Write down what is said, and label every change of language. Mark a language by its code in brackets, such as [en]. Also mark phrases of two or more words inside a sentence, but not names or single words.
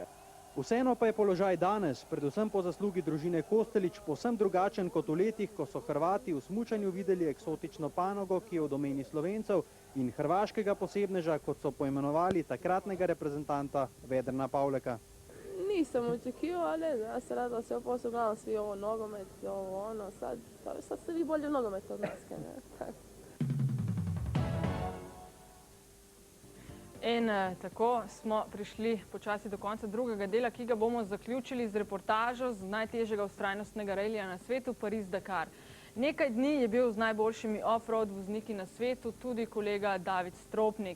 [sl] Vseeno pa je položaj danes, predvsem po zaslugi družine Kostelić, povsem drugačen kot v letih, ko so Hrvati v smučanju videli eksotično panogo, ki je v domeni Slovencev, in hrvaškega posebneža, kot so poimenovali takratnega reprezentanta Vedrana Pavleka. [hr] Nisam očekivala, ne znam, ja se radila sve posao, gledala svi ovo nogomet, ovo ono, sad ste vi bolje u nogometu od nas, ne? [sl] In tako smo prišli počasi do konca drugega dela, ki ga bomo zaključili z reportažo z najtežjega vztrajnostnega relija na svetu, Paris-Dakar. Nekaj dni je bil z najboljšimi off-road vozniki na svetu tudi kolega David Stropnik.